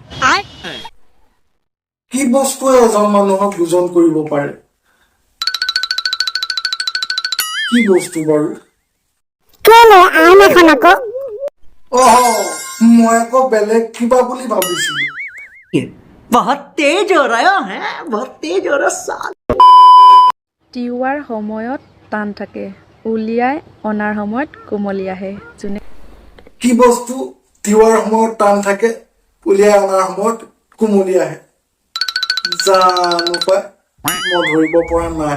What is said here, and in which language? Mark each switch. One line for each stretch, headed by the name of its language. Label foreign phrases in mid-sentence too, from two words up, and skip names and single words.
Assamese: কি বস্তুৱে এজন মানুহক দুজন কৰিব পাৰে? কি বস্তু বাৰু? কেলে আন এখন আকৌ? মই আকৌ বেলেগ কিবা বুলি ভাবিছিলো।
Hindi: बहुत तेज हो रहा है, बहुत तेज हो रहा साल।
Assamese: তিওৱাৰ সময়ত টান থাকে, উলিয়াই অনাৰ সময়ত কোমলি আহে। যোনে কি বস্তু তিওৱাৰ সময়ত টান থাকে, উলিয়াই অনাৰ সময়ত কোমলি আহে? জানো পাই, মই ধৰিব পৰা নাই।